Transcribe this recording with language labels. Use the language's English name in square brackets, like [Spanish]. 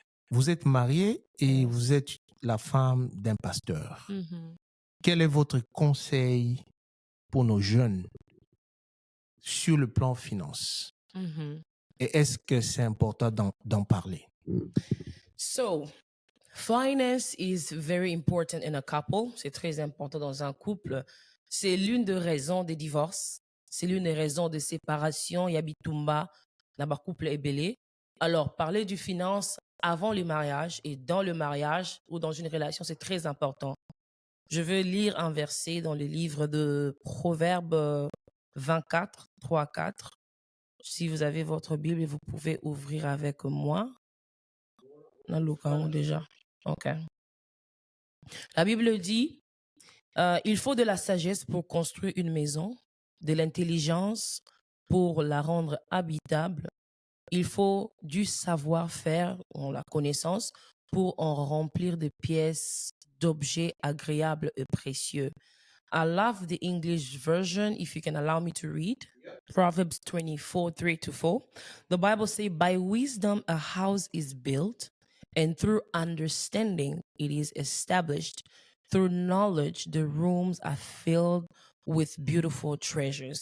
[French] Vous êtes marié et vous êtes la femme d'un pasteur. Quel est votre conseil pour nos jeunes sur le plan finance? Et est-ce que c'est important d'en parler? [English] So, finance is very important in a couple. [French] C'est très important dans un couple. C'est l'une des raisons des divorces. C'est l'une des raisons de séparation. [Lingala] Yabitumba, naba couple est belé. [French] Alors, parler du finance avant le mariage et dans le mariage ou dans une relation, c'est très important. Je veux lire un verset dans le livre de Proverbes 24, 3, 4. Si vous avez votre Bible, vous pouvez ouvrir avec moi. Déjà. OK. La Bible dit, il faut de la sagesse pour construire une maison, de l'intelligence pour la rendre habitable. Il faut du savoir-faire, ou la connaissance, pour en remplir des pièces d'objets agréables et précieux. [English] I love the English version, if you can allow me to read. Proverbs 24, 3-4. The Bible says, by wisdom a house is built, and through understanding it is established. Through knowledge the rooms are filled with beautiful treasures.